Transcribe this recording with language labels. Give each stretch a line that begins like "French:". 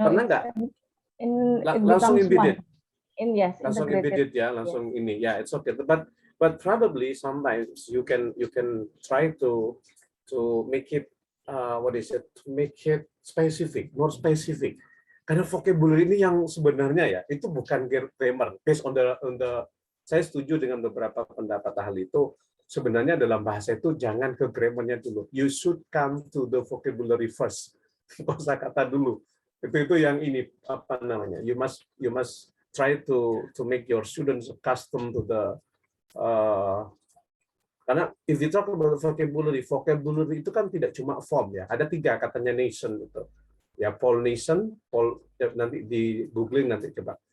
Indonesian: pernah nggak?
English: it
Indonesian: Langsung
English: becomes embedded. Yes,
Indonesian: Langsung
English: integrated. embedded
Indonesian: ya, langsung ini ya,
English: it's okay. But probably sometimes you can try to make it to make it specific, more specific.
Indonesian: Karena vocabulary ini yang sebenarnya ya itu bukan grammar.
English: Based on the
Indonesian: saya setuju dengan beberapa pendapat ahli itu sebenarnya dalam bahasa itu jangan ke grammarnya dulu.
English: You should come to the vocabulary first.
Indonesian: Kosakata dulu. Itu yang ini apa namanya?
English: You must try to make your students accustomed to the
Indonesian: karena
English: if you talk about vocabulary
Indonesian: itu kan tidak cuma form ya, ada 3 katanya nation itu. Ya Paul Nation, nanti di googling nanti coba.